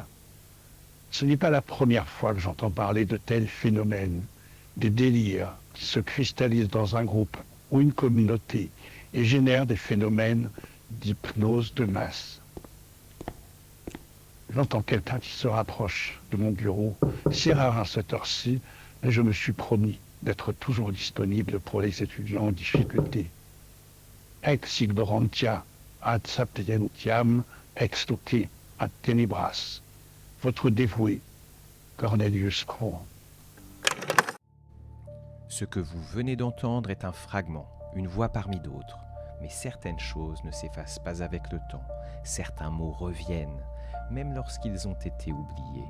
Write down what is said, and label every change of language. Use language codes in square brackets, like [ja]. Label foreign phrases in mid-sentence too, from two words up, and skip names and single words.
[fr] Ce n'est pas la première fois que j'entends parler de tels phénomènes, des délires qui se cristallisent dans un groupe ou une communauté et génèrent des phénomènes d'hypnose de masse. J'entends quelqu'un qui se rapproche de mon bureau. C'est rare à cette heure-ci, mais je me suis promis d'être toujours disponible pour les étudiants en difficulté. [la] Ex ignorantia ad sapientiam ex loci ad tenebras. [fr] Votre dévoué, Cornelius Croix. Ce que vous venez d'entendre est un fragment, une voix parmi d'autres. Mais certaines choses ne s'effacent pas avec le temps. Certains mots reviennent, même lorsqu'ils ont été oubliés.